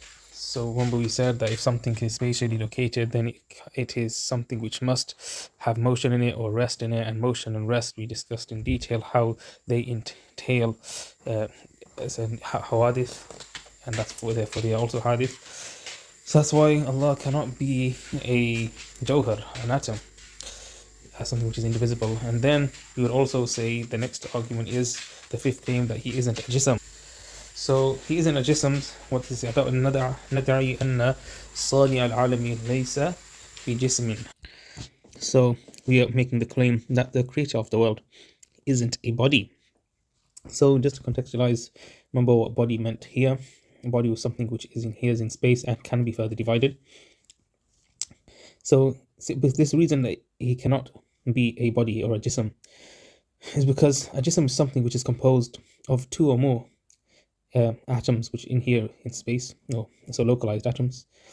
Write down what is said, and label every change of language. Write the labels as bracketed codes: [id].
[en] So remember we said that if something is spatially located, then it is something which must have motion in it or rest in it, and motion and rest we discussed in detail how they entail as a hawadith, and that's therefore they are also hadith. So that's why Allah cannot be a jawhar, an atom, as something which is indivisible. And then we would also say the next argument is the fifth claim, that he isn't a jism. So he isn't a jism. What is it? [ar] ندعي أن صانع العالم ليس بجسم. [en] So we are making the claim that the creator of the world isn't a body. So just to contextualize, remember what body meant here. A body was something which is in space and can be further divided. So with this reason that he cannot be a body or a jism is because a jism is something which is composed of two or more atoms which inhere in space, so localized atoms.